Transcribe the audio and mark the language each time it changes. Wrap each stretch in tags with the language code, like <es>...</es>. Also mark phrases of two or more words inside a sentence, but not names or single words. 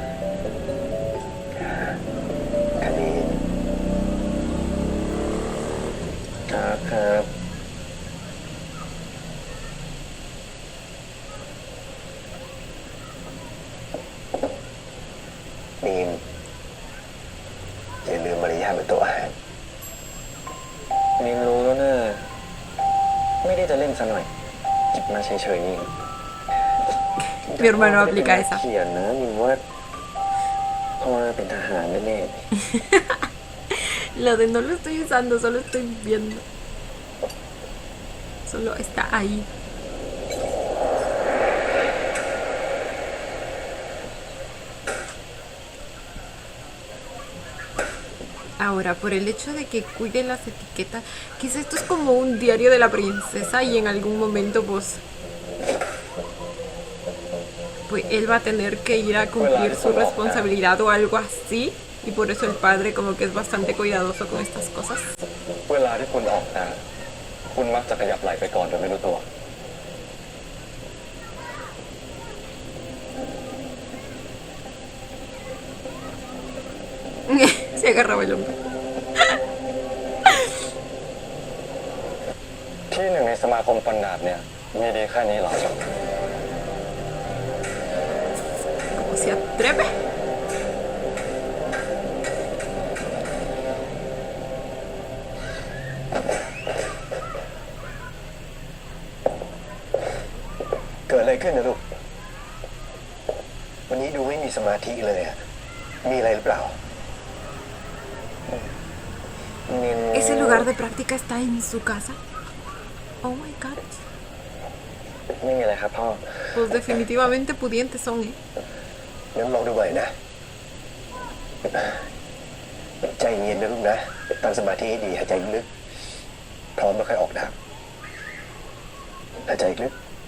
<th>คณีครับนินอย่าลืมมารยาทเป็นตัวอาหารนินรู้แล้วนะไม่ได้จะเล่นซะหน่อยจิบมาเฉยๆนี่</th> <es>Mi hermano aplica esa.</es> <th>เขียนนะนินว่าพ่อเป็นทหารแน่</th> <es>Lo de no lo estoy usando, solo estoy viendo. Solo está ahí. Ahora, por el hecho de que cuide las etiquetas, quizá esto es como un diario de la princesa y en algún momento pues él va a tener que ir a cumplir su responsabilidad o algo así, y por eso el padre como que es bastante cuidadoso con estas cosas.</es> <th>เวลาที่คุณออกนะคุณมักจะขยับไหล่ไปก่อนโดยไม่รู้ตัว</th> <es>Se agarraba el hombro.</es> <th>ที่หนึ่งในสมาคมฟันดาบเนี่ยมีดีแค่นี้เหรอ</th> <es>Como se atreve.</es> <th>เกิดอะไรขึ้นนะลูกวันนี้ดูไม่มีสมาธิเลยอะมีอะไรหรือเปล่านิน</th> <es>¿Ese lugar de práctica está en su casa?</es> <en>Oh my god.</en> <th>ไม่มีอะไรครับพ่อ</th> <es>Pues definitivamente pudientes son, ¿eh?</es> <th>งั้นลองดูใหม่นะใจเย็นนะลูกนะตั้งสมาธิให้ดีหายใจลึกพร้อมแล้วค่อยออกดาบหายใจลึก</th>